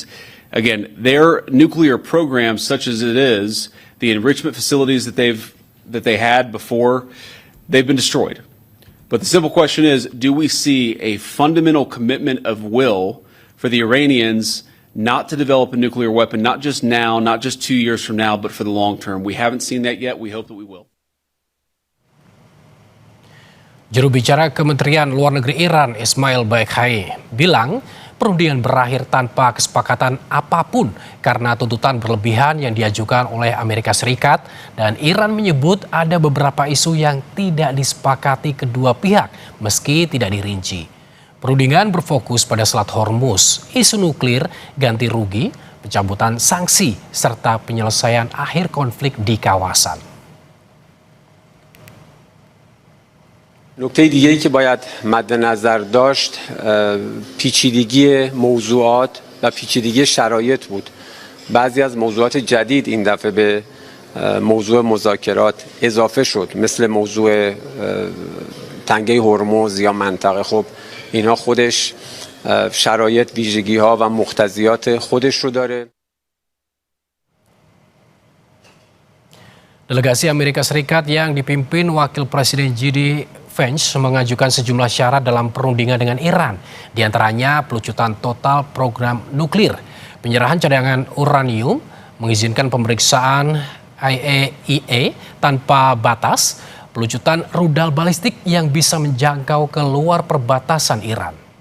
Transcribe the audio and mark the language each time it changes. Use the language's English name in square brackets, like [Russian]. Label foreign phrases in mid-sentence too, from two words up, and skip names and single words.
[English] Again, their nuclear program, such as it is, the enrichment facilities that they had before, they've been destroyed. But the simple question is, do we see a fundamental commitment of will for the Iranians not to develop a nuclear weapon, not just now, not just 2 years from now, but for the long term? We haven't seen that yet. We hope that we will. [Indonesian] Juru bicara Kementerian Luar Negeri Iran, Ismail Baqai, bilang perundingan berakhir tanpa kesepakatan apapun karena tuntutan berlebihan yang diajukan oleh Amerika Serikat, dan Iran menyebut ada beberapa isu yang tidak disepakati kedua pihak meski tidak dirinci. Perundingan berfokus pada Selat Hormuz, isu nuklir, ganti rugi, pencabutan sanksi, serta penyelesaian akhir konflik di kawasan. [Persian] نکته دیگه‌ای که باید مد نظر داشت پیچیدگی موضوعات و پیچیدگی شرایط بود. بعضی از موضوعات جدید این دفعه به موضوع مذاکرات اضافه شد، مثل موضوع تنگه هرمز یا منطقه. خب اینا خودش شرایط، ویژگی‌ها و مقتضیات خودش رو داره. [Indonesian] Delegasi Amerika Serikat yang dipimpin Wakil Presiden J.D. Vance mengajukan sejumlah syarat dalam perundingan dengan Iran, diantaranya pelucutan total program nuklir, penyerahan cadangan uranium, mengizinkan pemeriksaan IAEA tanpa batas, pelucutan rudal balistik yang bisa menjangkau ke luar perbatasan Iran.